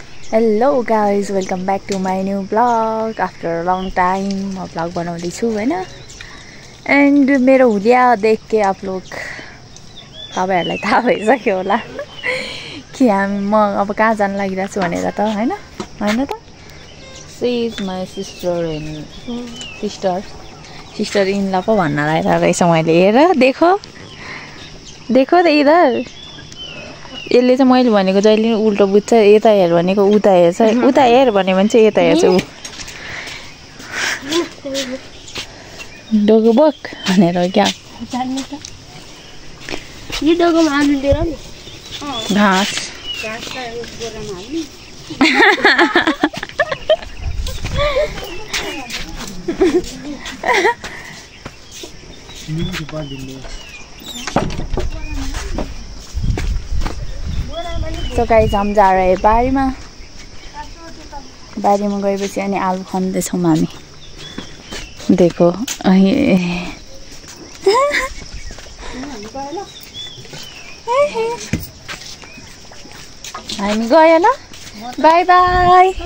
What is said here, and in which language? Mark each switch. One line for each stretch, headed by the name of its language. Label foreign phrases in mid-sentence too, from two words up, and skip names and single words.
English: Hello guys, welcome back to my new vlog. After a long time
Nepali: म vlog बनाउँदै छु हैन. And मेरो हुलिया
Hindi: देख के आप लोग
Nepali: तपाईहरुलाई थाहा भइसक्यो होला कि म अब कहाँ जान लागिरहेछु भनेर त हैन हैन त.
English: She is my sister in law
Nepali: पो भन्न लागिरहेको रहेछ मैले.
Hindi: हेर देखो देखो त इधर.
Nepali: यसले चाहिँ मैले भनेको जहिले पनि उल्टो बुझ्छ. यता हेर भनेको उता हेर्छ. उता हेर भन्यो भने चाहिँ यता हेर्छ उ. डोगो बोक भनेर क्या जान्ने त. यो डोगोमा आलु लिएर नि. घाँस घाँस त गोरामा हाल्नु.
Hindi: तो गाइस हम जा रहे हैं बारी में गएपछि अनि आलु खन्दैछौँ हामी.
Nepali: देखो हामी गयो ल.
English: bye bye.